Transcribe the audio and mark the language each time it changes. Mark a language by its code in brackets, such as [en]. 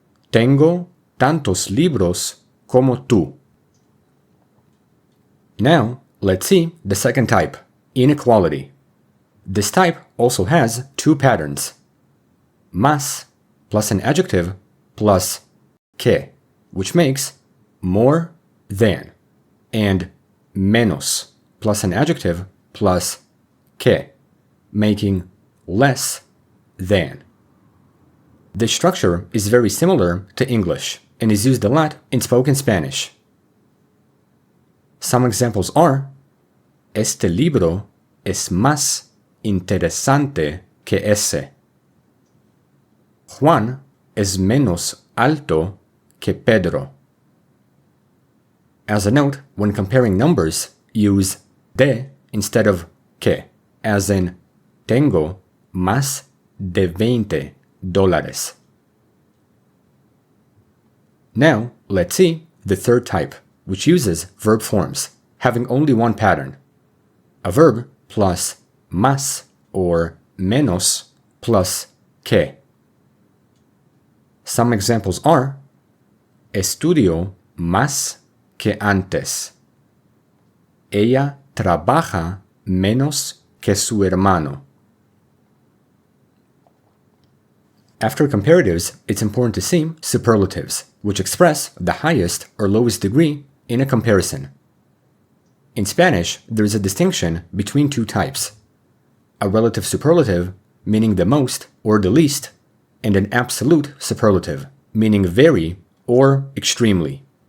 [es] Tengo tantos libros como tú. [en] Now, let's see the second type, inequality. This type also has two patterns: más plus an adjective plus que, which makes more than, and menos plus an adjective plus que, making less than. This structure is very similar to English and is used a lot in spoken Spanish. Some examples are: [es] Este libro es más interesante que ese. Juan es menos alto que Pedro. [en] As a note, when comparing numbers, use de instead of que, as in [es] tengo más de $20. [en] Now, let's see the third type, which uses verb forms, having only one pattern: a verb plus más or menos plus que. Some examples are: [es] Estudio más que antes. Ella trabaja menos que su hermano. [en] After comparatives, it's important to see superlatives, which express the highest or lowest degree in a comparison. In Spanish, there is a distinction between two types: a relative superlative, meaning the most or the least, and an absolute superlative, meaning very or extremely.